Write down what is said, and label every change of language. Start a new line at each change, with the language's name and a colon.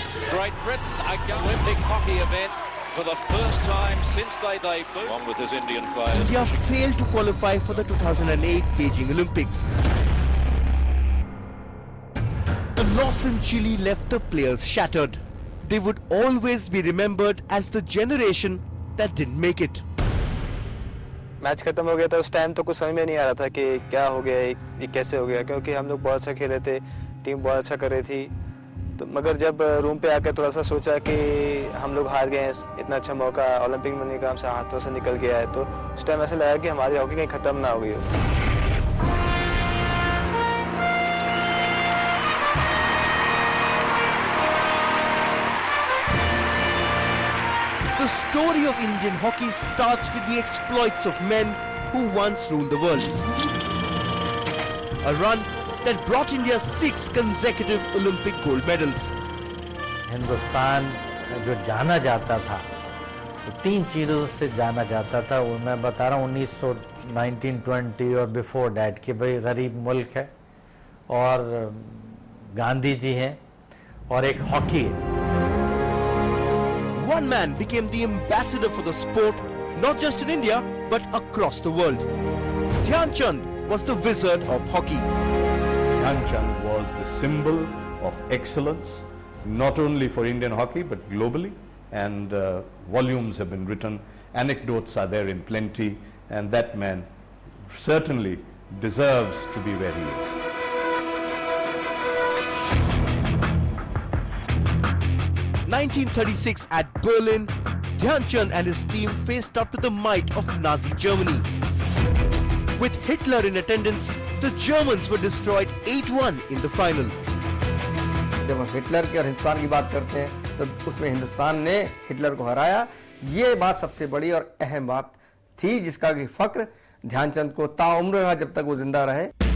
English: Great Britain, an Olympic hockey event for the first time since they debuted, along with his Indian players. India failed to qualify for the 2008 Beijing Olympics. The loss in Chile left the players shattered. They would always be remembered as the generation that didn't make it.
Hindi: Match खत्म हो गया था उस time तो कुछ समझ में नहीं आ रहा था कि क्या हो गया ये कैसे हो गया क्योंकि हम लोग बहुत अच्छा खेल रहे थे टीम बहुत अच्छा कर रही थी तो मगर जब रूम पे आकर थोड़ा सा सोचा कि हम लोग हार गए इतना अच्छा मौका ओलंपिक में बनने का हमसे हाथों से निकल गया है तो उस टाइम ऐसा लगा कि हमारी हॉकी कहीं खत्म ना हो गई हो
English: The story of Indian hockey starts with the exploits of men who once ruled the world. A run that brought India 6 consecutive Olympic gold medals.
Hindi: Hindustan जो जाना जाता था तो 3 चीज़ों से जाना जाता था वो मैं बता रहा हूँ 1920 और
English: before that
Hindi: कि भाई गरीब मुल्क है और गांधी जी हैं और एक हॉकी है
English: One man became the ambassador for the sport, not just in India, but across the world. Dhyan Chand was the wizard of hockey. Dhyan Chand was the symbol of excellence, not only for Indian hockey, but globally. And volumes have been written, anecdotes are there in plenty, and that man certainly deserves to be where he is. 1936 at Berlin, Dhyan Chand and his team faced up to the might of Nazi Germany. With Hitler in attendance, the Germans were destroyed 8-1 in the final.
Hindi: जब हम Hitler की और हिंदुस्तान की बात करते हैं तो उसमें हिंदुस्तान ने हिटलर को हराया ये बात सबसे बड़ी और अहम बात थी जिसका कि फक्र ध्यानचंद को ताउम्र रहा जब तक वो जिंदा रहे